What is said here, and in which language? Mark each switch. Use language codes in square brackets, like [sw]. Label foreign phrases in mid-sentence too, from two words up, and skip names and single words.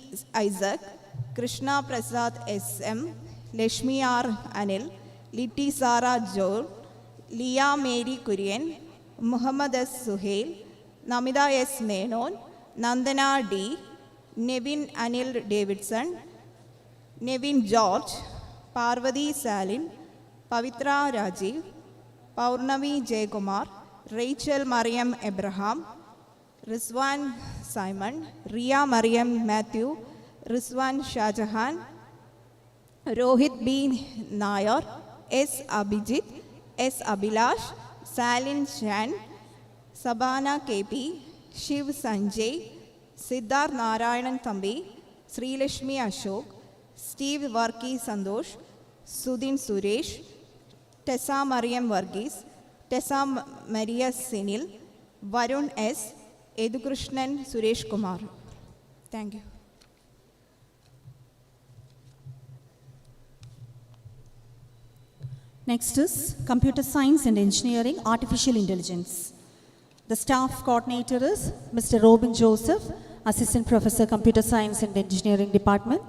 [en] Isaac, Krishna Prasad SM, Lashmi R. Anil, Liti Sara Joel, Leah Mary Kurian, Muhammad S. Suhail, Namida S. Menon, Nandana D, Nevin Anil Davidson, Nevin George, Parvati Salim, Pavitra Rajiv, Paurnavi Jaykumar, Rachel Mariam Abraham, Rizwan Simon, Ria Mariam Matthew, Rizwan Shahjahan, Rohit B. Nair, S. Abhijit, S. Abhilash, Salin Shan, Sabana KP, Shiv Sanjay, Siddharth Narayanan Thambi, Sri Lashmi Ashok, Steve Varki Sandosh, Sudhin Suresh, Tessa Mariam Varghese, Tessa Maria Sinil, Varun S, Edukrishnan Suresh Kumar. Thank you. Next is Computer Science and Engineering, Artificial Intelligence. The staff coordinator is Mr. Robin Joseph, Assistant Professor, Computer Science and Engineering Department.